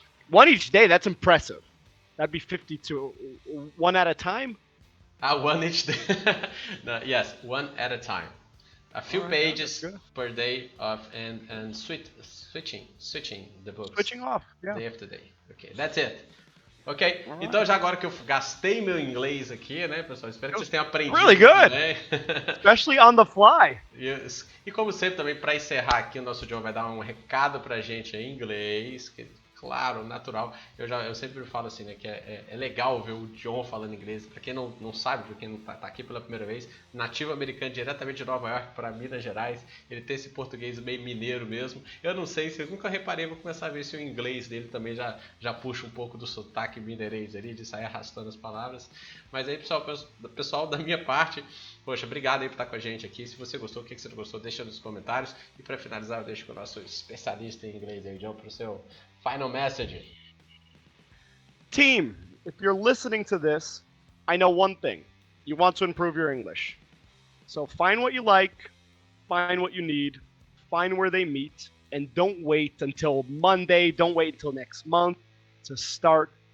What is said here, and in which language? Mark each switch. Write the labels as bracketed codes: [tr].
[en] One each day, that's impressive. That'd be 52. One at a time? One each day. No, yes, one at a time. A few pages per day and switching the books. Switching off, yeah. Day after day. Okay, that's it. [pt] Ok, então já agora que eu gastei meu inglês aqui, né, pessoal? Espero que vocês tenham aprendido [en] Really good. [pt] também. [en] Especially on the fly. [pt] E como sempre também, para encerrar aqui, o nosso John vai dar um recado pra gente em inglês, que, claro, natural. Eu sempre falo assim, né, que é legal ver o John falando inglês. Pra quem não sabe, pra quem não tá aqui pela primeira vez, nativo americano diretamente de Nova York para Minas Gerais, ele tem esse português meio mineiro mesmo. Eu não sei, se eu nunca reparei, vou começar a ver se o inglês dele também já puxa um pouco do sotaque mineirês ali, de sair arrastando as palavras. Mas aí, pessoal da minha parte, poxa, obrigado aí por estar com a gente aqui. Se você gostou, o que você não gostou, deixa nos comentários. E para finalizar, eu deixo com o nosso especialista em inglês aí, John, pro seu [en] final message. Team, if you're listening to this, I know one thing. You want to improve your English. So find what you like, find what you need, find where they meet, and don't wait until Monday, don't wait until next month to start.